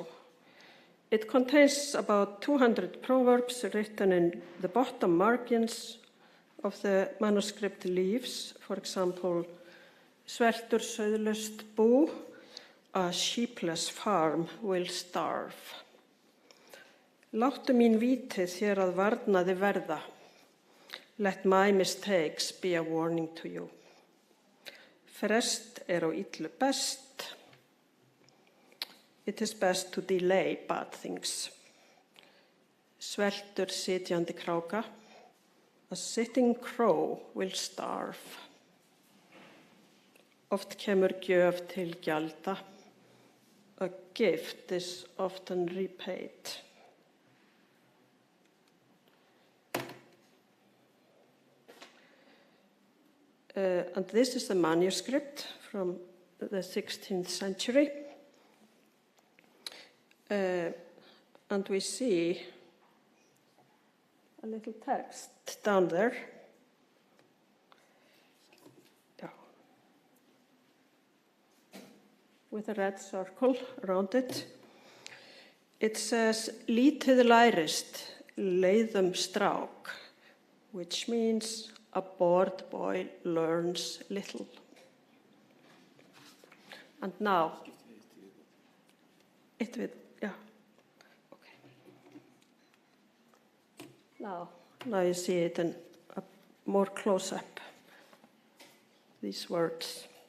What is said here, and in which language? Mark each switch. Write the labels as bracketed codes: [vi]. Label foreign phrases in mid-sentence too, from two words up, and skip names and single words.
[en] It contains about 200 proverbs written in the bottom margins of the manuscript leaves. For example, [is] sveltur sauðlaust bú, [en] a sheepless farm will starve. [is] Láttu mín víti þér að varnaði verða. [en] Let my mistakes be a warning to you. [is] Frest á illu best. [en] It is best to delay bad things. [is] Sveltur sitjandi kráka. [en] A sitting crow will starve. [is] Oft kemur gjöf til gjalda. [en] A gift is often repaid. And this is the manuscript from the 16th century. And we see a little text down there. With a red circle around it. It says, [is] lítið lærist, leiðum strák, [en] which means a bored boy learns little. And now, okay. Now you see it in a more close-up, these words.